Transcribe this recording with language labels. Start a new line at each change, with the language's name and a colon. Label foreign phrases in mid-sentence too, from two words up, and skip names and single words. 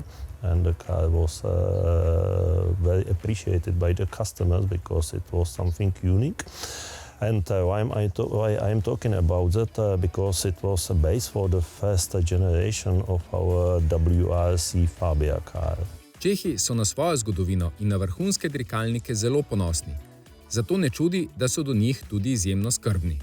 English: And the car was very appreciated by the customers because it was something unique. And why I'm talking about that? Because it was a base for the first generation of our WRC Fabia car.
Slovenian: Čehi so na svojo zgodovino in na vrhunske dirkalnike zelo ponosni. Zato ne čudi, da so do njih tudi izjemno skrbni.